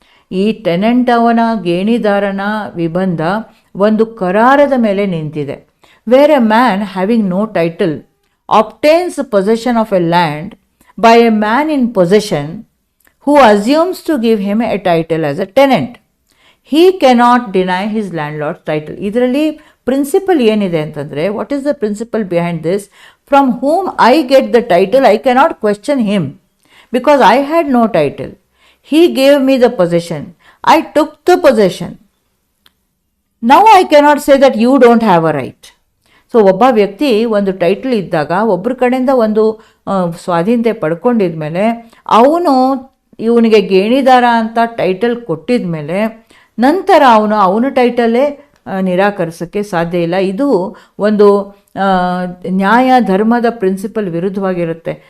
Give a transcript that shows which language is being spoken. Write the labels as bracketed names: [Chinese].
[Kannada] ಈ ಟೆನೆಂಟ್ ಅವನ ಗೇಣಿದಾರನ ವಿಬಂಧ ಒಂದು ಕರಾರದ ಮೇಲೆ ನಿಂತಿದೆ. [English] Where a man having no title obtains possession of a land by a man in possession who assumes to give him a title as a tenant. He cannot deny his landlord's title. [Kannada] ಇದರಲ್ಲಿ principal ಏನಿದೆ ಅಂತಂದರೆ, [English] What is the principle behind this? From whom I get the title, I cannot question him because I had no title. He gave me the possession. I took the possession. Now I cannot say that you don't have a right. [Kannada] So ಒಬ್ಬ ವ್ಯಕ್ತಿ ಒಂದು title ಇದ್ದಾಗ ಒಬ್ಬರ ಕಡೆಯಿಂದ ಒಂದು ಸ್ವಾಧೀನತೆ ಪಡ್ಕೊಂಡಿದ ಮೇಲೆ ಅವನು ಇವನಿಗೆ ಗೇಣಿದಾರ ಅಂತ ಟೈಟಲ್ ಕೊಟ್ಟಿದ ಮೇಲೆ ನಂತರ ಅವನ ಟೈಟಲ್ಲೇ ನಿರಾಕರಿಸೋಕ್ಕೆ ಸಾಧ್ಯ ಇಲ್ಲ. ಇದು ಒಂದು ನ್ಯಾಯ ಧರ್ಮದ ಪ್ರಿನ್ಸಿಪಲ್ ವಿರುದ್ಧವಾಗಿರುತ್ತೆ.